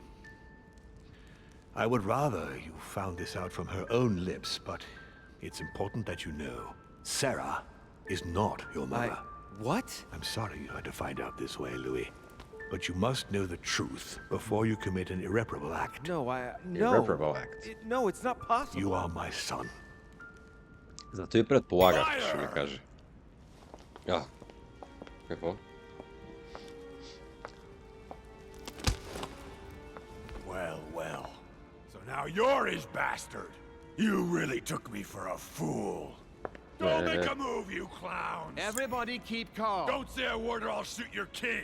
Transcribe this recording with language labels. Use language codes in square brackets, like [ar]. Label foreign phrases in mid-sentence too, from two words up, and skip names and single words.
[en] I would rather you found this out from her own lips, but it's important that you know. Sarah is not your mother. What? I'm sorry you had to find out this way, Louis. But you must know the truth before you commit an irreparable act. No, no. Irreparable act. No, it's not possible. You are my son. [bg] Зато и предполагах, че ще ми каже. Какво? [en] Well, well. So now you're his bastard. You really took me for a fool. Don't make a move, you clowns! Everybody keep calm. Don't say a word or I'll shoot your kid!